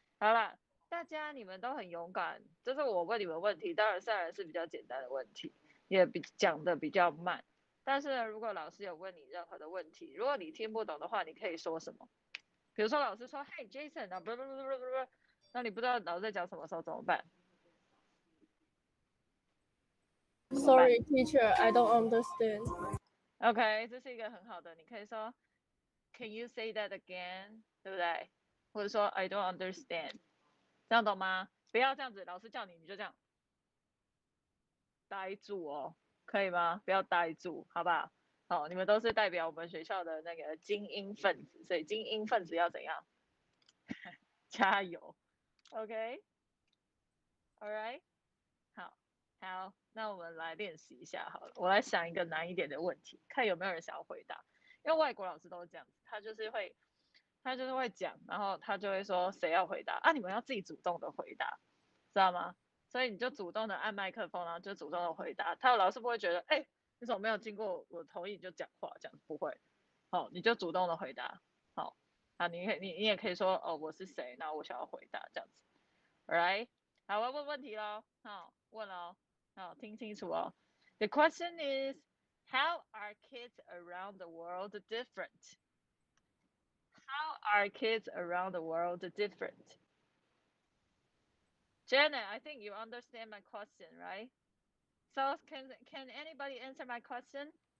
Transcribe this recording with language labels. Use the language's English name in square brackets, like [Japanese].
[Chinese] 好啦，大家你们都很勇敢。这是我问你们问题，当然是比较简单的问题，也讲的比较慢。但是呢，如果老师有问你任何的问题，如果你听不懂的话，你可以说什么？比如说老师说，Hey Jason 啊，不，那你不知道老师在讲什么时候怎么办？ [English] Sorry, teacher, I don't understand. [Chinese] OK， 这是一个很好的，你可以说 [English] Can you say that again？ [Chinese] 对不对？或者说 [English] I don't understand， [Chinese] 这样懂吗？不要这样子，老师叫你你就这样呆住哦，可以吗？不要呆住，好不好？好，你们都是代表我们学校的那个精英分子，所以精英分子要怎样？加油 ，OK？ [English] All right， [Chinese] 好，那我们来练习一下好了。我来想一个难一点的问题，看有没有人想要回答。因为外国老师都是这样子，他就是会讲，然后他就会说谁要回答啊？你们要自己主动的回答，知道吗？所以你就主动的按麦克风，然后就主动的回答。他老师不会觉得，哎，你怎么没有经过我同意你就讲话？这样不会。好，你就主动的回答。好，啊，你也可以说，哦，我是谁？然后我想要回答这样子。 [English] All right， [Chinese] 好，我要问问题喽。好，问喽。好，听清楚哦。 [English] The question is, how are kids around the world different? How are kids around the world different? Janet, I think you understand my question, right? So can anybody answer my question?